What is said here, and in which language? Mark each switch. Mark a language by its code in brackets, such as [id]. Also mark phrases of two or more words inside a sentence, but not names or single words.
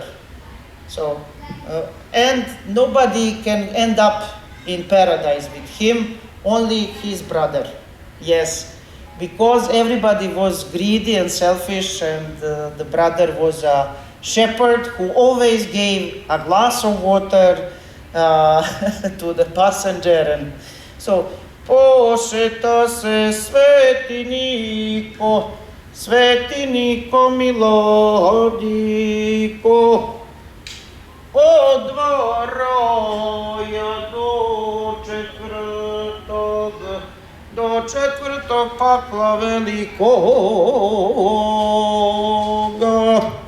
[en] So, and nobody can end up in paradise with him, only his brother. Yes, because everybody was greedy and selfish, and the brother was a shepherd who always gave a glass of water to the passenger. And so, [sr] pošeta se Sveti Niko milodiko, od dvaraja do četvrtog pakla velikoga.